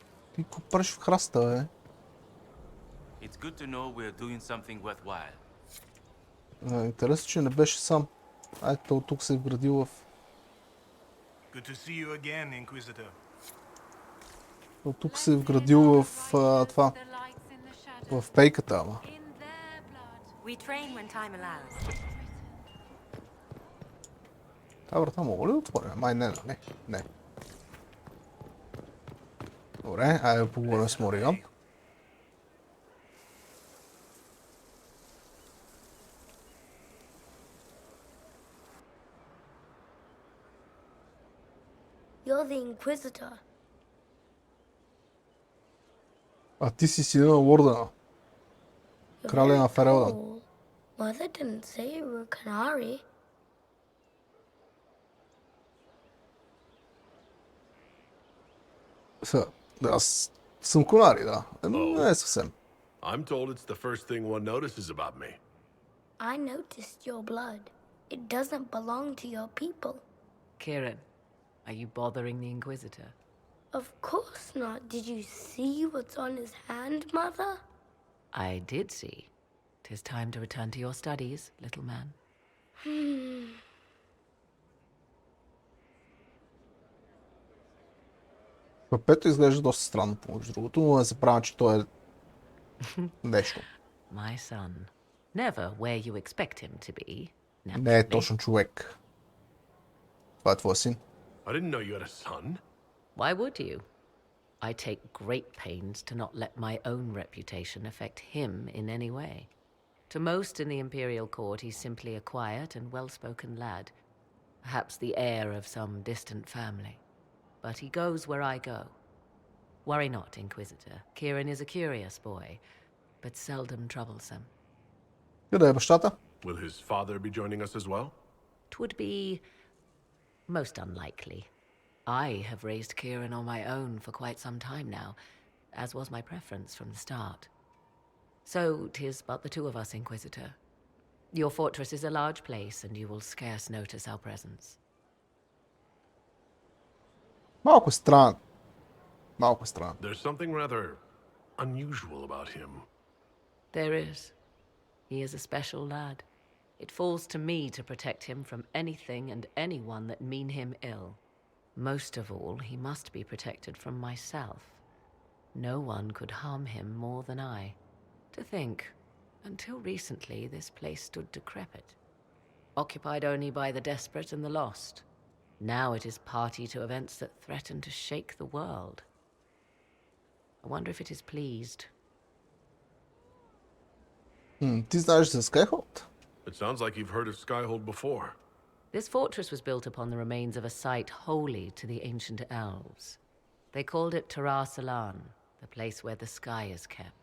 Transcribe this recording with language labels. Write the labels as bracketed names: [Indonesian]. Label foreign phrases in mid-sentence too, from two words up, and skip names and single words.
[Bulgarian] Ти какво правиш в храста, бе? [English] It's good to know we're doing something worthwhile. [Bulgarian] Интересно, че не беше сам. Ето, от тук се е вградил в... [English] Good to see you again, Inquisitor. [Bulgarian] От тук се е вградил в това. В пейката, ама. [English] We train when time allows. [Bulgarian] Та врата мога ли да отворим? Май не, нали? Не. Добре, айде да поговорим с Мориган. [English] You're the Inquisitor. [Bulgarian] А ти си сина на Лордена. Краля на Ферелдан. [English] Mother didn't say you were Canary. [Bulgarian] Аз съм конари, да. Не е съвсем. [English] I'm told it's the first thing one notices about me. I noticed your blood. It doesn't belong to your people. Kieran, are you bothering the Inquisitor? Of course not. Did you see what's on his hand, Mother? I did see. 'Tis time to return to your studies, little man. [Bulgarian] Пепето изглежда доста странно, помежду другото, но не се правя, че той е нещо. [English] My son. Never where you expect him to be. [Bulgarian] Не е точно човек. Това е твой син. [English] I didn't know you had a son. Why would you? I take great pains to not let my own reputation affect him in any way. To most in the Imperial Court, he's simply a quiet and well-spoken lad, perhaps the heir of some distant family. But he goes where I go. Worry not, Inquisitor. Kieran is a curious boy, but seldom troublesome. [Bulgarian] Къде е бащата? [English] Will his father be joining us as well? 'Twould be most unlikely. I have raised Kieran on my own for quite some time now, as was my preference from the start. So 'tis but the two of us, Inquisitor. Your fortress is a large place, and you will scarce notice our presence. [Bulgarian] Малко е странен. Малко е странен. [English] There's something rather unusual about him. There is. He is a special lad. It falls to me to protect him from anything and anyone that mean him ill. Most of all, he must be protected from myself. No one could harm him more than I. To think, until recently this place stood decrepit, occupied only by the desperate and the lost. Now it is party to events that threaten to shake the world. I wonder if it is pleased. [Bulgarian] Ти знаеш за Skyhold? [English] It sounds like you've heard of Skyhold before. This fortress was built upon the remains of a site holy to the ancient elves. They called it Tarasalan, the place where the sky is kept.